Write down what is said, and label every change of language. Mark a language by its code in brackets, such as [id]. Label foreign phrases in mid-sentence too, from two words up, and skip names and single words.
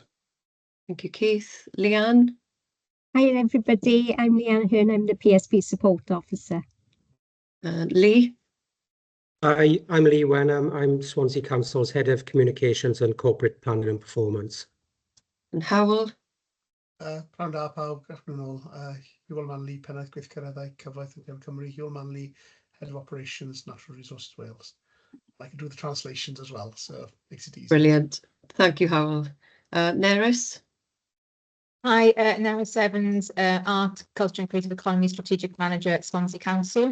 [en] Thank you, Keith. Leanne? Hi everybody, I'm Leanne Hearn, I'm the PSP Support Officer. Lee? Hi, I'm Lee Wenham, I'm Swansea Council's Head of Communications and Corporate Planning and Performance. And Howell? [cy] Pnawn da pawb, [en] good afternoon all. Hywel Manley, [cy] Pennaeth Gweithgareddau Cyfoeth yn Cefn Cymru, [en] Hywel Manley, Head of Operations, Natural Resources Wales. I can do the translations as well, so it makes it easy. Brilliant. Thank you, Howell. Nerys? Hi, Nerys Evans, Art, Culture and Creative Economy Strategic Manager at Swansea Council.